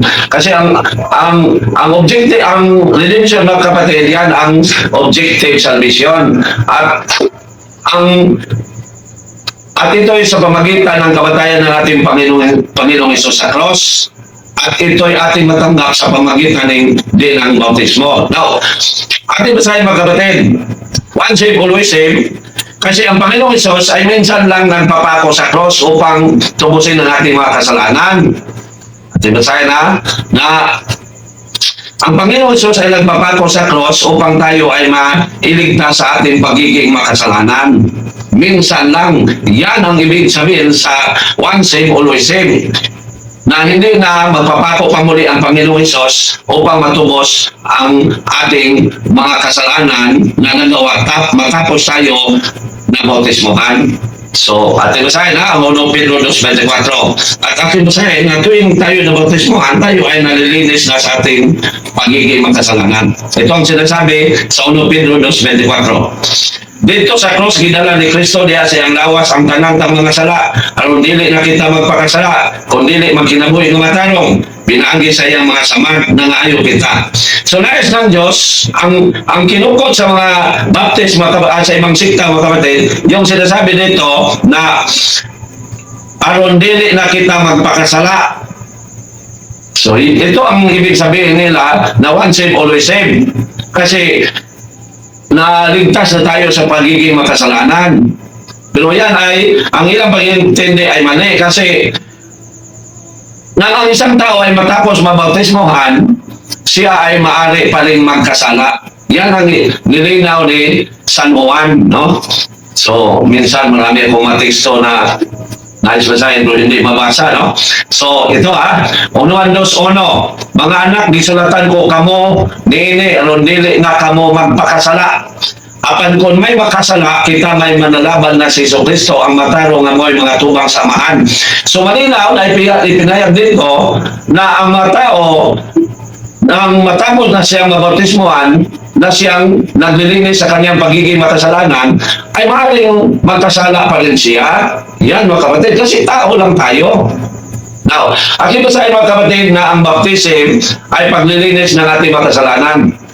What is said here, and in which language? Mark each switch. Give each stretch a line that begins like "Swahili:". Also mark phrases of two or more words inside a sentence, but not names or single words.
Filipino: Kasi ang objective, ang redemption ng kapatid, yan ang objective salvation. At ito ay sa pamagitan ng kamatayan ng ating Panginoong Hesus sa cross. At ito ay ating matanggap sa pamagitan ng bautismo. Now, ating basahin mga kapatid,
English: once saved, always saved.
Filipino: Kasi ang Panginoong Hesus ay minsan lang nagpapako sa cross upang tubusin ang ating mga kasalanan. At basahin na ang Panginoong Hesus ay nagpapako sa cross upang tayo ay mailigtas sa ating pagiging makasalanan. Minsan lang, yan ang ibig sabihin sa
English: once saved, always saved.
Filipino: Na hindi na magpapako pa muli ang Panginoong Hesus upang matubos ang ating mga kasalanan na nagawa matapos tayo na bautismohan. So, ating basahin ang 1 Pedro 2:24. At ating basahin na tuwing tayo na bautismohan, tayo ay nalilinis na sa ating pagiging makasalanan. Ito ang sinasabi sa 1 Pedro 2:24. Dito sa cross,
Cebuano: gidala ni Kristo diya sa iyang lawas ang tanang mga sala. Aron dili na kita magpakasala, kung dili magkinabuhi ng matarong, pinaagi sa iyang mga samad na ngaayo kita.
Filipino: So nais ng Diyos, ang kinukot sa mga baptist, sa ibang sikta, mga kapatid, yung sinasabi dito na
Cebuano: aron dili na kita magpakasala.
Filipino: So ito ang ibig sabihin nila na
English: once saved, always saved.
Filipino: Kasi naligtas na tayo sa pagiging makasalanan. Pero yan ay, ang ilang pag-intindi ay mali kasi nang ang isang tao ay matapos mabautismohan, siya ay maaari pa rin magkasala. Yan ang nilinaw ni San Juan, no? So, minsan marami akong mateksto na nais basahin pero hindi mabasa, no? So, ito 1 2 1. Mga anak,
Cebuano: disulatan ko kamo, nini, aron dili na kamo magpakasala. Apan kung may makasala, kita may manalaban na si Jesucristo ang matarong nga mo'y mga tubang samahan.
Filipino: So, malinaw na ipinayag dito na ang mga tao, nang matapos na siyang mabautismohan, na siyang naglilinis sa kanyang pagiging makasalanan, ay maaaring magkasala pa rin siya. Yan mga kapatid, kasi tao lang tayo. Now, akin ba sa mga kapatid na ang baptism ay paglilinis ng ating makasalanan?